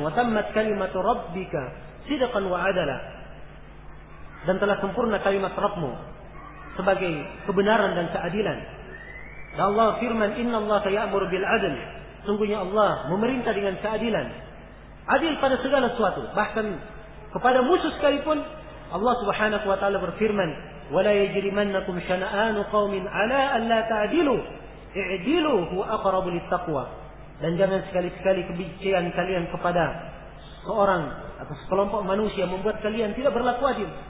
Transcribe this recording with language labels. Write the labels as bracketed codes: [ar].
[ar] وَتَمَّتْ كَلِمَةُ رَبِّكَ صِدَقًا وَعَدَلًا. [id] Dan telah sempurna kalimat Rabbmu sebagai kebenaran dan keadilan. Dan Allah firman, [ar] inna Allah ya'muru bil adl. [id] Sungguhnya Allah memerintah dengan keadilan. Adil pada segala sesuatu. Bahkan kepada musuh sekalipun, Allah subhanahu wa ta'ala berfirman, [ar] وَلَا يَجْرِمَنَّكُمْ شَنَآنُ قَوْمٍ عَلَىٰ أَلَّا تَعْدِلُوا اِعْدِلُوا هُوَ أَقْرَبُ لِلتَّقْوَىٰ. [id] Dan jangan sekali-sekali kebencian kalian kepada seorang atau sekelompok manusia membuat kalian tidak berlaku adil.